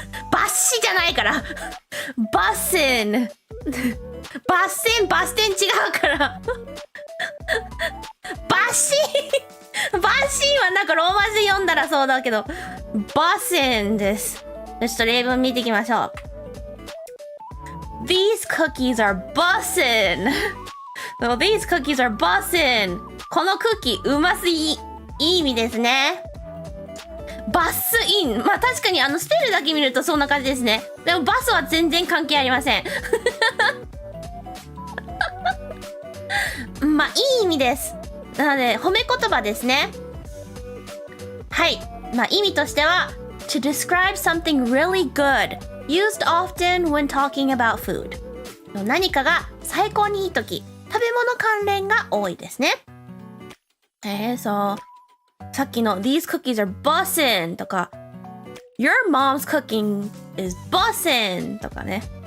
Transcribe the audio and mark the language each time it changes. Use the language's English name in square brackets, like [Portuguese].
[Japanese] バッシじゃないから。バッセン。バッセン違うから。バッシーはなんかローマ字で読んだらそうだけど、バッセンです。ちょっと例文見ていきましょう。 [English] These cookies are bussin'. These cookies are bussin'. [Japanese] このクッキーうますぎ。いい意味ですね。バスイン。まあ確かにスペルだけ見るとそんな感じですね。でもバスは全然関係ありません。まあいい意味です。なので褒め言葉ですね。はい。まあ意味としては [English] To describe something really good used often when talking about food [Japanese] 何かが最高にいいとき食べ物関連が多いですね。そうさっきの [English] These cookies are bussin' [Japanese] とか [English] Your mom's cooking is bussin' [Japanese] とかね。